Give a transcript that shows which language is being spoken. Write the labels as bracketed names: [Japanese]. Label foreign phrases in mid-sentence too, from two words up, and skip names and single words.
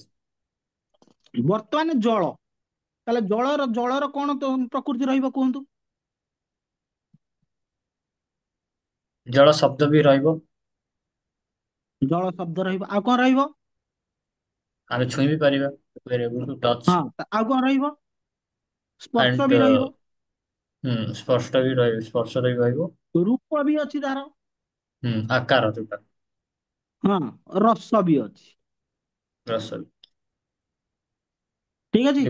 [Odia] ବର୍ତ୍ତମାନ ଜଳ, ତାହେଲେ ଜଳର କଣ ପ୍ରକୃତି ରହିବ କୁହନ୍ତୁ। ଜଳ ଶବ୍ଦ ବି ରହିବ। ଜଳ ଶବ୍ଦ ରହିବ, ଆଉ କଣ ରହିବ। ଆମେ ଛୁଇଁ ବି ପାରିବା। [English] We are able to touch [Odia] ହଁ, ଆଉ କଣ ରହିବ, ସ୍ପର୍ଶ and ବି ରହିବ। ସ୍ପଷ୍ଟ ବି ରହିବ, ସ୍ପର୍ଶ ବି ରହିବ। ରୂପ ବି ଅଛି ତାର। ଆକାର ଯୋଉଟା। ହଁ, ରସ ବି ଅଛି। ରସ। ଠିକ ଅଛି।